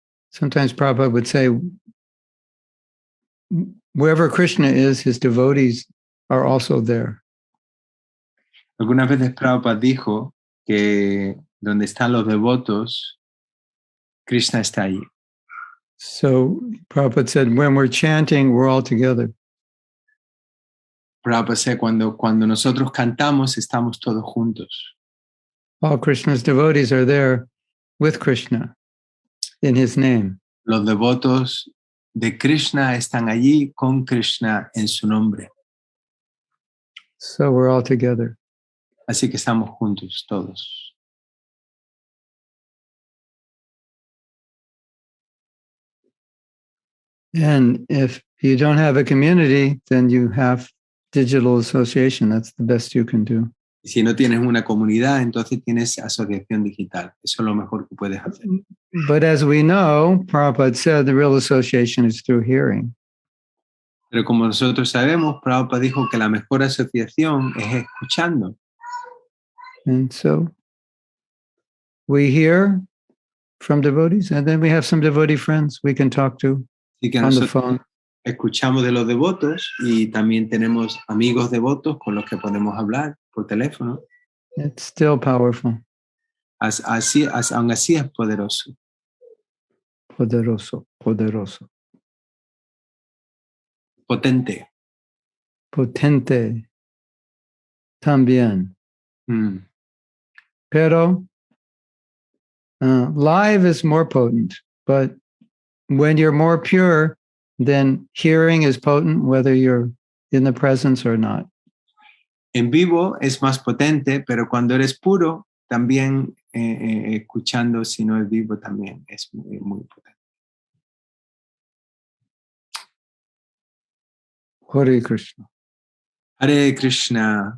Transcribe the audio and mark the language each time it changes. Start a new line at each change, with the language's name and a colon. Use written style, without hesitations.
English: Sometimes Prabhupada would say, wherever Krishna is, his devotees are also there.
Spanish: Algunas veces Prabhupada dijo que donde están los devotos, Krishna está allí.
English: So Prabhupada said, when we're chanting, we're all together.
Spanish: Prabhupada
English: said,
Spanish: cuando nosotros cantamos, estamos todos juntos.
English: All Krishna's devotees are there with Krishna in his name.
Spanish: Los devotos de Krishna están allí con Krishna en su nombre.
English: So we're all together.
Spanish: Así que estamos juntos todos.
English: And if you don't have a community, then you have digital association. That's the best you can do.
Spanish: Y si no tienes una comunidad, entonces tienes asociación digital. Eso es lo mejor que puedes hacer.
English: But as we know, Prabhupada said the real association is through hearing.
Spanish: Pero como nosotros sabemos, Prabhupada dijo que la mejor asociación es escuchando.
English: And so we hear from devotees, and then we have some devotee friends we can talk to
Spanish: Así que
English: on the
Spanish: nosotros
English: phone.
Spanish: escuchamos de los devotos y también tenemos amigos devotos con los que podemos hablar por teléfono.
English: It's still powerful.
Spanish: Aún así es poderoso. Poderoso, poderoso. Potente. Potente. También. Mm. Pero
English: live is more potent, but when you're more pure, then hearing is potent whether you're in the presence or not.
Spanish: En vivo es más potente, pero cuando eres puro, también escuchando, si no es vivo, también es muy, muy potente. Hare Krishna. Hare Krishna.